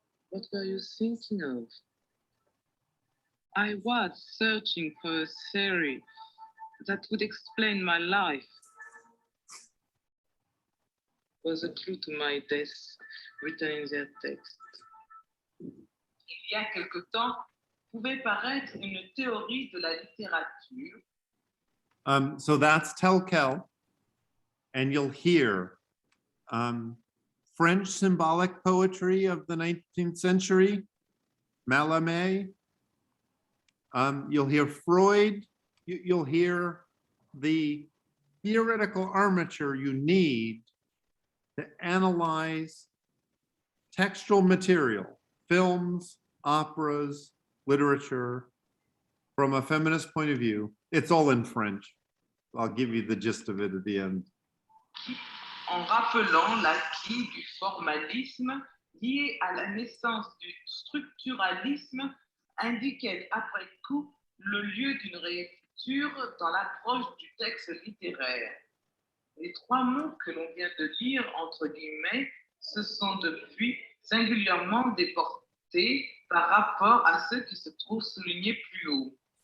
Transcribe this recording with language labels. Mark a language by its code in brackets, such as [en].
[en] What were you thinking of? I was searching for a theory that would explain my life. Was a clue to my death written in their text. [fr] Il y a quelque temps, pouvait paraître une théorie de la littérature. [en] So that's Tel Quel, and you'll hear French symbolic poetry of the 19th century, Mallarmé. You'll hear Freud. You'll hear the theoretical armature you need to analyze textual material, films, operas, literature, from a feminist point of view. It's all in French. I'll give you the gist of it at the end. [fr] En rappelant l'acquis du formalisme lié à la naissance du structuralisme, indiquait après coup le lieu d'une réécriture dans l'approche du texte littéraire. Les trois mots que l'on vient de lire entre guillemets se sont depuis singulièrement déportés par rapport à ceux qui se trouvent soulignés plus haut.